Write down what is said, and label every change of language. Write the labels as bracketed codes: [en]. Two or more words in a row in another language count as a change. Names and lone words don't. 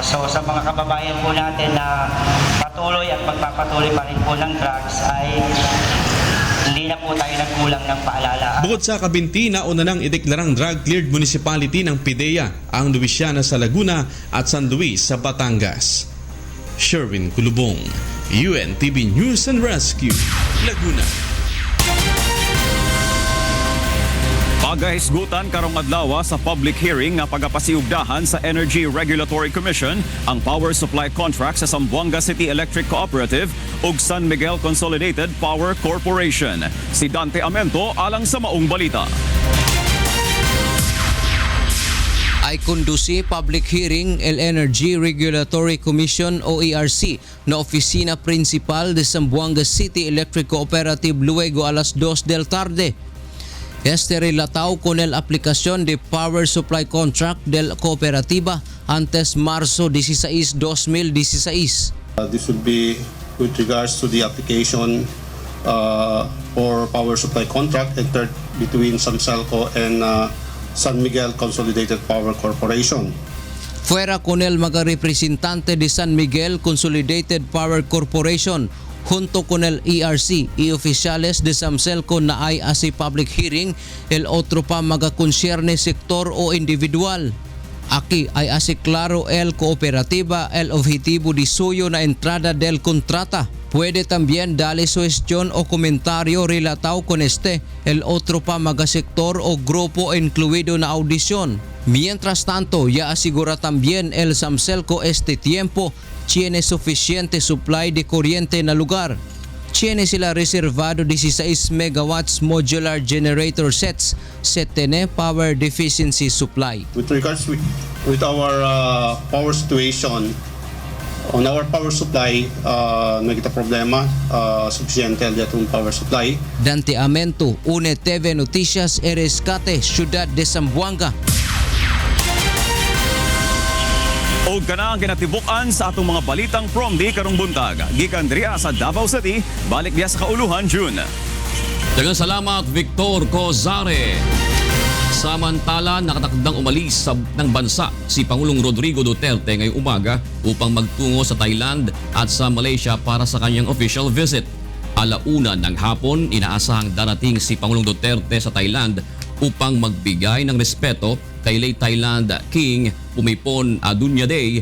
[tl] So sa mga kababayan po natin na patuloy at magpapatuloy pa rin po ng drugs ay hindi na po tayo nagkulang ng paalala. Bukod sa Cabinti, nauna nang ideklarang drug-cleared municipality ng PIDEA ang Luisiana sa Laguna at San Luis sa Batangas. Sherwin Kulubong, UNTV News and Rescue, Laguna. [ceb] Pagahisgutan karong adlaw sa [en] public hearing [ceb] nga pagapasiugdahan sa Energy Regulatory Commission ang [en] power supply contract [ceb] sa Zamboanga City Electric Cooperative ug San Miguel Consolidated Power Corporation. Si Dante Amento alang sa maong balita. [cbk] Ay kundusi [en] public hearing [cbk] el Energy Regulatory Commission o ERC na opisina principal de Zamboanga City Electric Cooperative luego alas 2 del tarde. Este relatao con el aplicación de [en] Power Supply Contract [cbk] del Cooperativa antes marzo 16, 2016. [en] This would be with regards to the application for Power Supply Contract entered between Samselco and San Miguel Consolidated Power Corporation. [cbk] Fuera con el mga representante de San Miguel Consolidated Power Corporation junto con el ERC y oficiales de Samselco na ay asi [en] public hearing [cbk] el otro pa mga consierne sektor o individual. Aquí ay asi claro el cooperativa el objetivo de suyo na entrada del kontrata. Puede también darle sugestión o comentario relatado con el otro pa mga sector o grupo incluido na audición. Mientras tanto, ya asegura también el Samselco este tiempo tiene suficiente supply de corriente na lugar. Tiene sila reservado [en] 16 megawatts modular generator sets [cbk] sa tiene [en] power deficiency supply. With regards with our power situation, on our power supply, [ceb] nagita problema, suficiente atong [en] power supply. [cbk] Dante Amento, UNE TV Noticias, Rescate, Ciudad de Zamboanga. [ceb] O kana ang kinatibukan sa atong mga balitang from di karong buntag. Gikan diriha sa Davao City, balik diya sa kauluhan June. Daghang salamat Victor Cozare. [tl] Samantala, nakatakdang umalis ng bansa si Pangulong Rodrigo Duterte ngayong umaga upang magtungo sa Thailand at sa Malaysia para sa kanyang official visit. Alauna ng hapon, inaasahang darating si Pangulong Duterte sa Thailand upang magbigay ng respeto kay late Thailand King Pumipon Adunyaday.